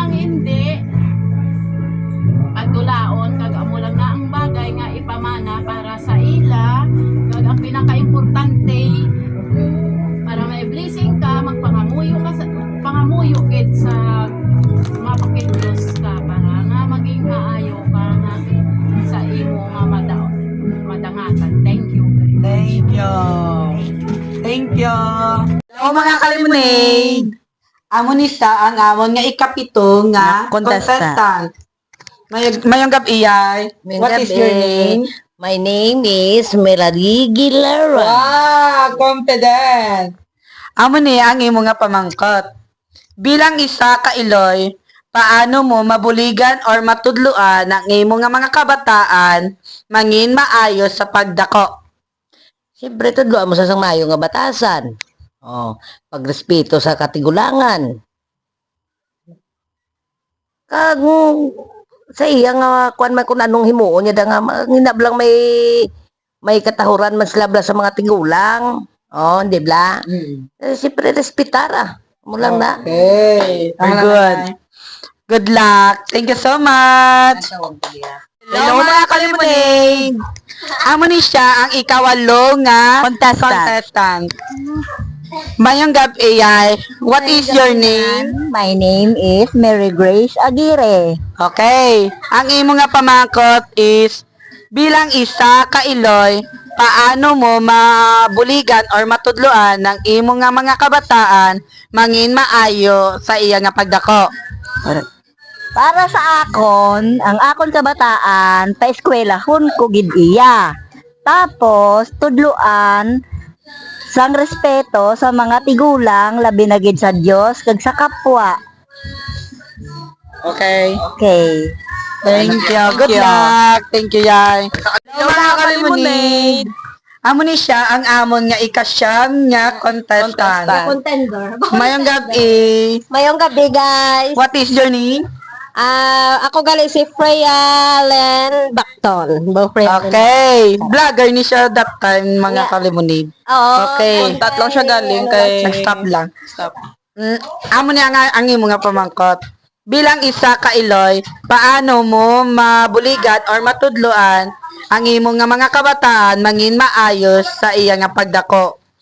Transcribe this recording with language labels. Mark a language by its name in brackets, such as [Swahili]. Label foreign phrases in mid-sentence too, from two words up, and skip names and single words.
[Hiligaynon] ang hindi pagdulaon kag amo lang na ang bagay nga ipamana para sa ila kag ang pinaka-importante para may blessing ka magpangamuyo ka sa pangamuyo gid sa mapakit Dios ka para nga maging maayo ka nga sa imo nga madangatan. [English] Thank you. Thank you. Thank you. Hello [Hiligaynon] mga kalimunade. Amon isa ang amon nga ikapito nga contestant. Mayong gabi iyay. [English] What is your name? My name is Melody Gilara. Wow, confident. [Hiligaynon] Amo ni ang imo nga pamangkot. Bilang isa ka Iloy, paano mo mabuligan or matudluan ang imo nga mga kabataan mangin maayo sa pagdako? Siyempre, tudloan mo sa mayo nga batasan. Oh, pagrespeto sa katigulangan. Kag sa iya nga kuan man kung anong himuon niya da nga nginablang may katahuran man sila bla sa mga tigulang. Oh, di bla? Siyempre, respetara. Mo lang na. [English] Okay. Very good. Good luck. Thank you so much. Hello [Hiligaynon] mga kalimunade. Amo ni siya ang ikawalo nga contestant. Mayong gabi ay, [English] what is your name? My name is Mary Grace Aguirre. Okay. [Hiligaynon] Ang imo nga pamangkot is, bilang isa ka Iloy, paano mo mabuligan or matudluan ng imo nga mga kabataan mangin maayo sa iya nga pagdako? Para sa akon, ang akon kabataan, paeskwelahon ko gid iya. Tapos, tudluan, sang respeto sa mga tigulang, labi na gid sa Dios kag sa kapwa. Okay. Okay. [English] Thank you. Good luck. Thank you, Yay. Hello [Hiligaynon] mga kalimunade. Amo ni siya ang amon nga ikasyam nga contestant. Contender. Mayong gabi. Mayong gabi, guys. [English] What is your name? [Hiligaynon] Ako gali si Freya Len Bacton. Okay. Vlogger ni siya [English] that time, [Hiligaynon] mga kalimunid. Oo. Okay. Tatlong siya galing kay Nag-stop lang. Stop. Amo niya ang imo nga pamangkot. Bilang isa ka Iloy, paano mo mabuligan or matudluan ang imo nga mga kabataan mangin maayos sa iya nga pagdako?